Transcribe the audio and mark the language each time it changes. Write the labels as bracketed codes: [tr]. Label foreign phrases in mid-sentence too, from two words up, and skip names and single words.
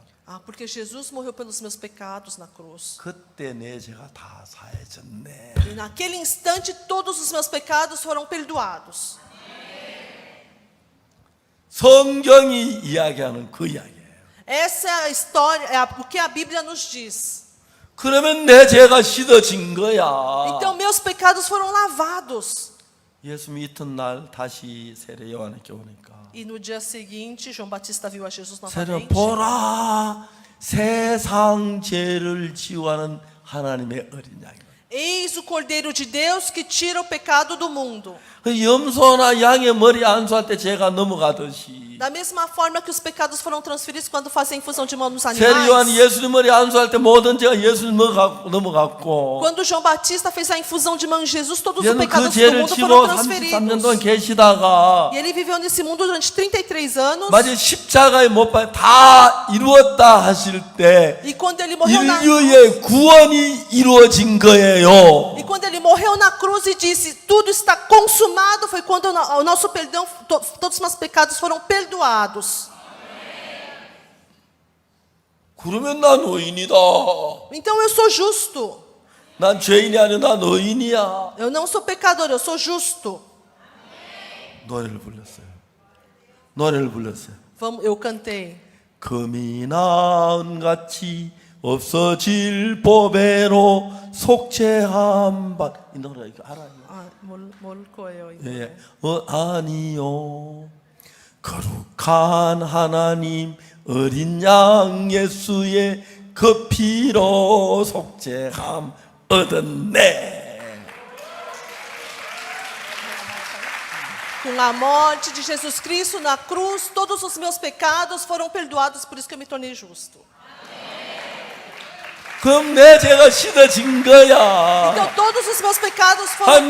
[pt] porque Jesus morreu pelos meus pecados na cruz. [ko] 그때 내 죄가 다 사해졌네. [pt] E naquele instante todos os meus pecados foram perdoados. [ko] 성경이 이야기하는 그 이야기예요. [pt] Essa é a história, o que a Bíblia nos diz. [ko] 그러면 내 죄가 씻어진 거야. [pt] Então meus pecados foram lavados. [ko] 예수님이 이튿날 다시 세례 요한에게 오니까 [pt] E no dia seguinte, João Batista viu a Jesus [ko] 세례 [pt] novamente. [ko] 보라 세상 죄를 지우하는 하나님의 어린 양이다. [pt] Eis o Cordeiro de Deus que tira o pecado do mundo. [ko] 그 염소나 양의 머리 안수할 때 죄가 넘어가듯이 [pt] Da mesma forma que os pecados foram transferidos quando fazem infusão de mão nos [ko] 세례 요한이 [pt] animais. [ko] 예수님 머리 안수할 때 모든 죄가 예수님 넘어갔고 [pt] Quando João Batista fez a infusão de mão em Jesus, todos os [ko] 얘는 그 [pt] pecados do [ko] 죄를 [pt] mundo [ko] 지고 [pt] foram [ko] 33년 동안 [pt] transferidos. [ko] 계시다가 [pt] E ele viveu nesse mundo durante 33 anos. [ko] 마치 십자가에 못 박혀 다 이루었다 하실 때 [pt] E quando ele morreu na [ko] 인류의 구원이 이루어진 거예요. [pt] E quando ele morreu na cruz e disse, tudo está consumado, foi quando o nosso perdão, todos os nossos pecados foram perdoados. [ko] 그러면 난 의인이다. [pt] Então eu sou justo. [ko] 난 죄인이 아니라 난 의인이야. [pt] Eu não sou pecador, eu sou justo. [ko] 노래를 불렀어요. 노래를 불렀어요. [pt] Eu cantei. [ko] 금이 나은같이 없어질 보배로 속죄한 바. 이 노래 이거 알아요? 예. 아니요. 거룩한 하나님 어린 양 예수의 그 피로 속죄함 얻었네. [pt] Com a morte de Jesus Cristo na cruz, todos os meus pecados foram perdoados, por isso que eu me tornei justo. [ko] 그럼 내 죄가 씻어진 거야. [pt] Então todos os meus pecados foram